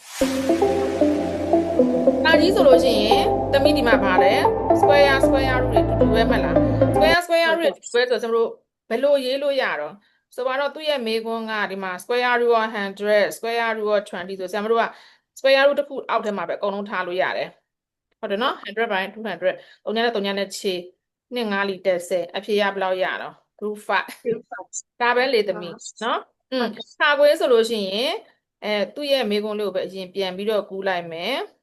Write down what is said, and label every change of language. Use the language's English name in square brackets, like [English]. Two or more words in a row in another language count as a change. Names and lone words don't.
[Burmese] တာကြီးဆိုလို့ရှိရင်သမီးဒီမှာပါလဲ [English] square root [Burmese] တွေတူတူပဲမှတ်လား [English] square root [Burmese] တွေတူပဲဆိုတော့ကျွန်တော်တို့ဘယ်လိုရေး လို့ရတော့ဆိုတော့သူ့ရဲ့မေးခွန်းကဒီမှာ [English] square root of 100 square root of 20 [Burmese] ဆိုဆရာမတို့က [English] square root [Burmese] တစ်ခုအောက်ထဲမှာပဲအကုန်လုံးထားလို့ရတယ်ဟုတ်တယ်နော်100 by 200 3နဲ့3နဲ့ခြေ2 5လီတက်10အဖြေရဘယ်လောက်ရတော့ root 5ဒါပဲလေသမီးနော်ခါခွေးဆိုလို့ရှိရင်သူ့ရဲ့မေးခွန်းလေးကိုပဲအရင်ပြန်ပြီးတော့ကူးလိုက်မယ်